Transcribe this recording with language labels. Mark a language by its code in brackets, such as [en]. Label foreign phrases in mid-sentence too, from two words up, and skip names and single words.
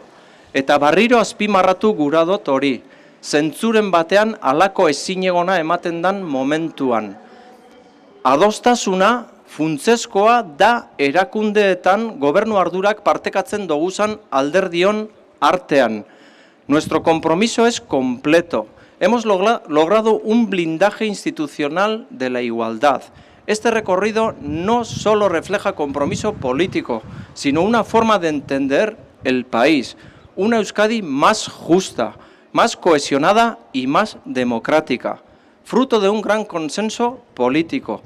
[eu] Eta barriro azpimarratu gura dut hori. Zentzuren batean halako ezinegona ematen dan momentuan. Adostasuna funtsezkoa da erakundeetan gobernu ardurak partekatzen doguzan alderdion artean. [es] Nuestro compromiso es completo. Hemos logrado un blindaje institucional de la igualdad. Este recorrido no solo refleja compromiso político, sino una forma de entender el país. Una Euskadi más justa, más cohesionada y más democrática, fruto de un gran consenso político.